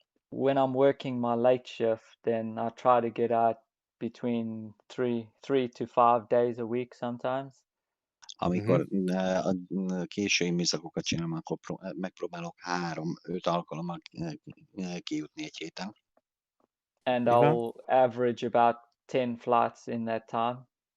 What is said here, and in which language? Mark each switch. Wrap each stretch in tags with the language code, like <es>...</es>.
<en>when I'm working my late shift, then I try to get out between three to 5 days a week sometimes.</en> <hu>Amikor a késői műszakokat csinálom, akkor megpróbálok 3-5 alkalommal kijutni egy héten.</hu> <en>And Ivan? I'll average about 10 flights in that time.</en>